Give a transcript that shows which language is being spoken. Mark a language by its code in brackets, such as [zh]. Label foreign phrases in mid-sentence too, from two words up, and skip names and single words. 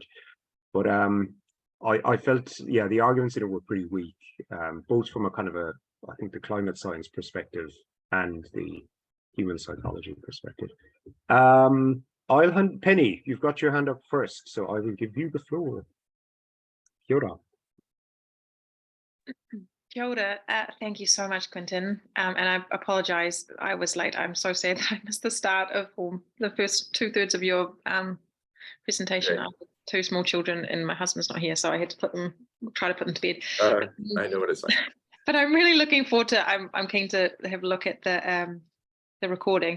[en] But I felt, yeah, the arguments in it were pretty weak, both from a kind of I think the climate science perspective and the human psychology perspective. Penny, you've got your hand up first, so I will give you the floor. [mi] Kia ora. Kia ora. [en] Thank you so much, Quentin. And I apologize, I was late. I'm so sad that I missed the start of the first 2/3 of your presentation. Great. I have 2 small children and my husband's not here, so I had to try to put them to bed. I know what it's like. But I'm really looking forward to, I'm keen to have a look at the recording.